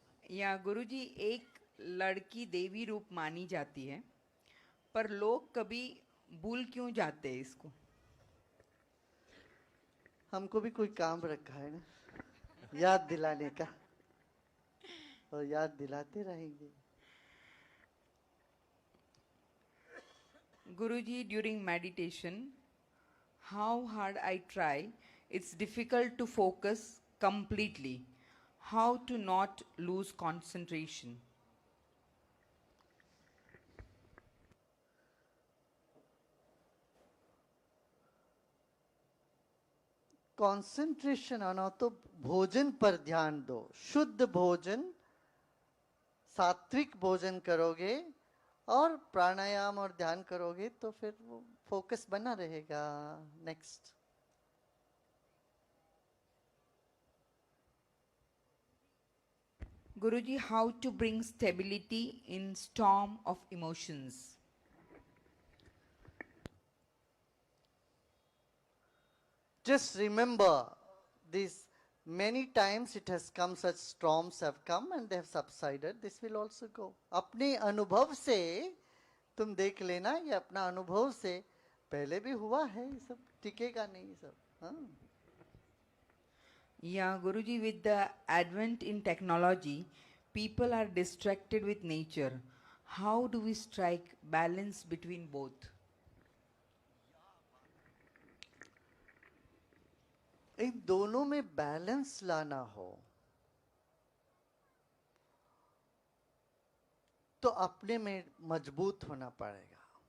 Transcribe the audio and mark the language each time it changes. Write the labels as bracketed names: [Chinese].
[Hindi] या गुरुजी, एक लड़की देवी रूप मानी जाती है, पर लोग कभी भूल क्यों जाते हैं इसको? हमको भी कोई काम रखा है ना, याद दिलाने का, और याद दिलाते रहेंगे। [English] Guruji, during meditation, how hard I try, it's difficult to focus completely. How to not lose concentration? [Hindi] Concentration आना हो तो भोजन पर ध्यान दो। शुद्ध भोजन, सात्विक भोजन करोगे और प्राणायाम और ध्यान करोगे तो फिर वो फोकस बना रहेगा। Next. [English] Guruji, how to bring stability in storm of emotions? Just remember this, many times it has come, such storms have come and they have subsided. This will also go. [Hindi] अपने अनुभव से तुम देख लेना, ये अपना अनुभव से पहले भी हुआ है, ये सब टिकेगा नहीं सब। हाँ? [English] Yeah, Guruji, with the advent in technology, people are distracted with nature. How do we strike balance between both? [Hindi] इन दोनों में बैलेंस लाना हो तो अपने में मजबूत होना पड़ेगा।